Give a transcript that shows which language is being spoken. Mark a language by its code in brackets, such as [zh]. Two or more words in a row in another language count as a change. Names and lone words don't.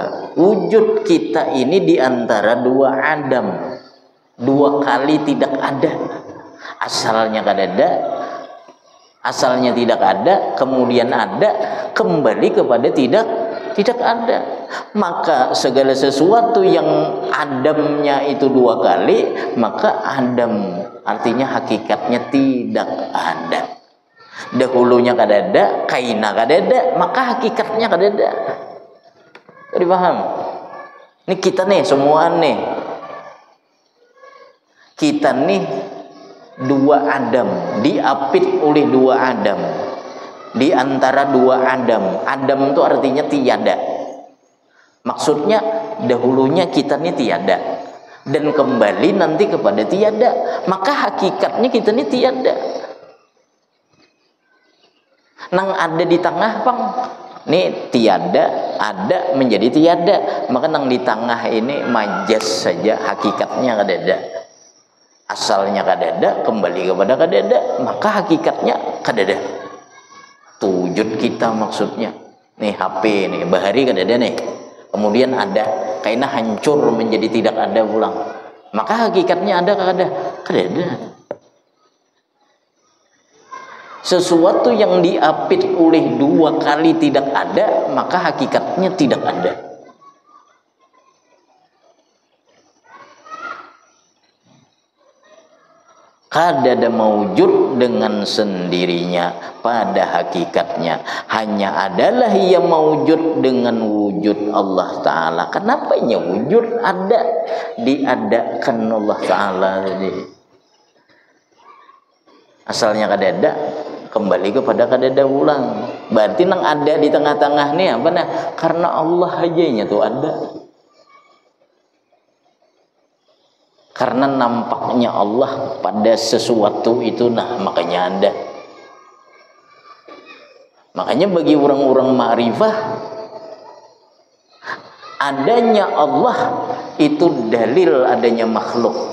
[id] Wujud kita ini di antara dua Adam, dua kali tidak ada. [bjn] Asalnya kadada, asalnya tidak ada, kemudian ada, kembali kepada tidak ada. [id] Maka segala sesuatu yang Adamnya itu dua kali, maka Adam artinya hakikatnya tidak ada. [bjn] Dahulunya kadada, kaina kadada, maka hakikatnya kadada. Jadi paham? Ini kita nih semua nih, kita nih dua Adam, [id] diapit oleh dua Adam, di antara dua Adam. Adam itu artinya tiada. [bjn] Maksudnya dahulunya kita nih tiada, dan kembali nanti kepada tiada. Maka hakikatnya kita nih tiada. Nang ada di tengah bang, nih tiada, ada menjadi tiada. Maka nang di tengah ini majas saja, hakikatnya kadada. Asalnya kadada, kembali kepada kadada, maka hakikatnya kadada. [id] Wujud kita maksudnya. [bjn] Nih HP nih, bahari kadada nih. Kemudian ada, kayaknya hancur menjadi tidak ada pulang. Maka hakikatnya ada kadada. [id] Sesuatu yang diapit oleh dua kali tidak ada, maka hakikatnya tidak ada. [bjn] Kadada maujud dengan sendirinya pada hakikatnya hanya adalah yang maujud dengan wujud Allah Ta'ala. [id] Kenapa ya wujud ada? Diadakan Allah Ta'ala. [bjn] Asalnya kadada, kembali kepada kadada ulang. Berarti nang ada di tengah-tengah nih apa nah? Karena Allah aja tuh ada. [id] Karena nampaknya Allah pada sesuatu itu, nah makanya ada. Makanya bagi orang-orang ma'rifah, adanya Allah itu dalil adanya makhluk.